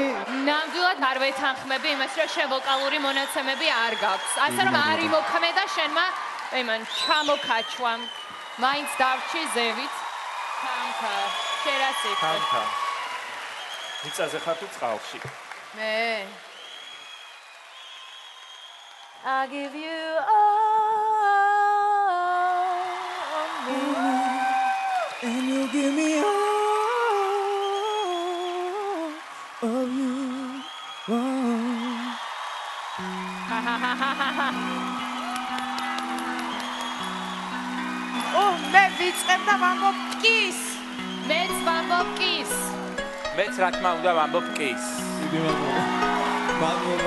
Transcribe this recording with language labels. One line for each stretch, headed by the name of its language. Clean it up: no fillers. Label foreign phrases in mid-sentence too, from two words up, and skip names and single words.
Georgian: ნამდვილად არ ვეთანხმები იმას, რომ შენ ვოკალური მონაცემები არ გაქვს. ასე რომ არ იმოქმედა შენმა, იმან ჩამოკაჩვა. მაინც დავრჩი ზევით. თამთა, შერასით. თამთა. მიწაზე ხარ თუ წყალში? მე.
English: I give you all of me, and you give me all of you.
Georgian: მე ვიწყებ და ვამბობ კის. მეც ვამბობ კის. მეც რა თქმა უნდა ვამბობ კის. დიდი მადლობა. მადლობა.